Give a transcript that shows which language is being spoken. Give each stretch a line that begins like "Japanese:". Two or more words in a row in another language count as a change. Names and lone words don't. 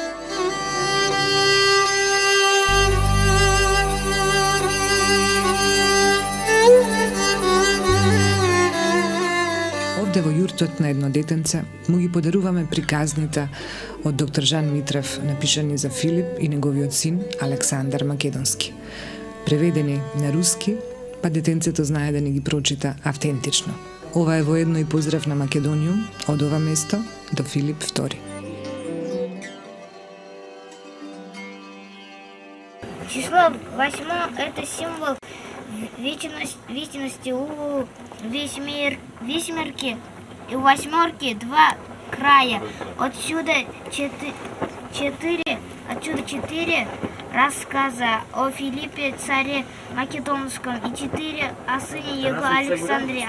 Macedonian: Овде во јуртот на едно детенце му ги подаруваме приказните од доктор Жан Митрев, напишани за Филип и неговиот син Александар Македонски. Преведени на руски, па детенцето знае да не ги прочита автентично. Ова е воедно и поздрав на Македониум од ова место до Филип II.
Russian: Число 8 – это символ вечности у весьмерки и восьмерки два края. Отсюда четыре рассказа о Филиппе, царе Македонском, и 4 о сыне его Александре.